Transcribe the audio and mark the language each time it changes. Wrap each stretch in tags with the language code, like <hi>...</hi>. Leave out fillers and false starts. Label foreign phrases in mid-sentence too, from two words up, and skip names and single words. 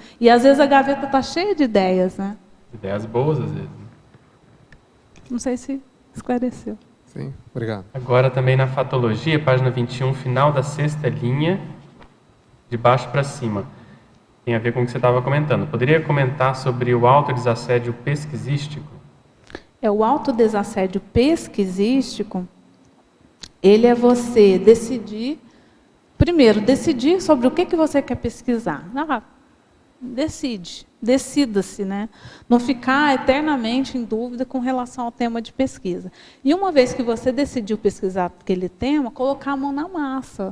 <pt>E às vezes a gaveta está cheia de ideias, né? Ideias boas, às vezes. Não sei se esclareceu. Sim, obrigado. Agora também na fatologia, página 21, final da sexta linha, de baixo para cima. tem a ver com o que você estava comentando. Poderia comentar sobre o autodesassédio pesquisístico? O autodesassédio pesquisístico, ele é você decidir, primeiro, decidir sobre o que você quer pesquisar. Decida-se, né? Não ficar eternamente em dúvida com relação ao tema de pesquisa. E uma vez que você decidiu pesquisar aquele tema, colocar a mão na massa.</pt>